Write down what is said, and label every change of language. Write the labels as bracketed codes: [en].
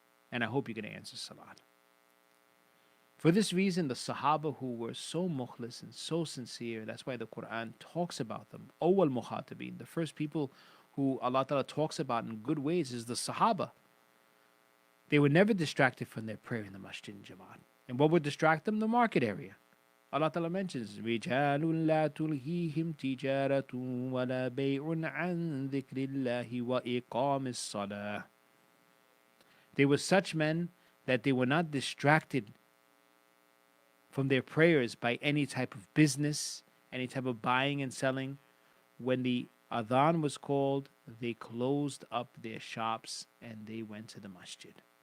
[en] And I hope you're going to answer salat. For this reason, the Sahaba who were so mukhlis and so sincere, that's why the Quran talks about them. Awwal mukhatabin, the first people who Allah Ta'ala talks about in good ways is the Sahaba. They were never distracted from their prayer in the masjid and Jamaat. And what would distract them? The market area. Allah Ta'ala mentions, [ar] رِجَالٌ لَا تُلْهِيهِمْ تِجَارَةٌ وَلَا بَيْعٌ عَنْ ذِكْرِ اللَّهِ وَإِقَامِ الصَّلَاةِ. [en] They were such men that they were not distracted from their prayers by any type of business, any type of buying and selling. When the adhan was called, they closed up their shops and they went to the masjid.